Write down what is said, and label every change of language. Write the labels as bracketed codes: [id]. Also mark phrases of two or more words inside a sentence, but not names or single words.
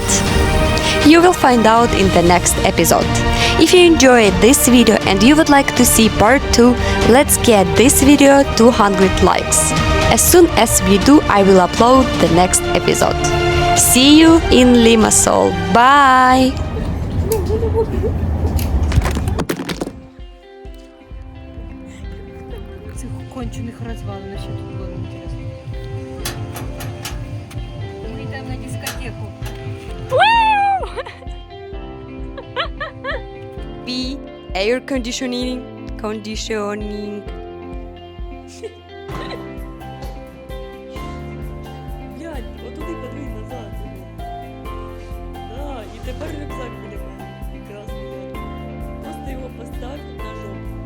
[en] You will find out in the next episode. If you enjoyed this video and you would like to see part 2, let's get this video 200 likes. As soon as we do, I will upload the next episode. See you in Limassol. Bye! [uk] Цих кончених розвалин, що тут було інтересно. Ми йдемо на дискотеку. B. [en] Air conditioning. [uk] Блядь, отуди подвинь назад. Да, і тепер рюкзак біля мене. Красний. Просто його постав на жопу.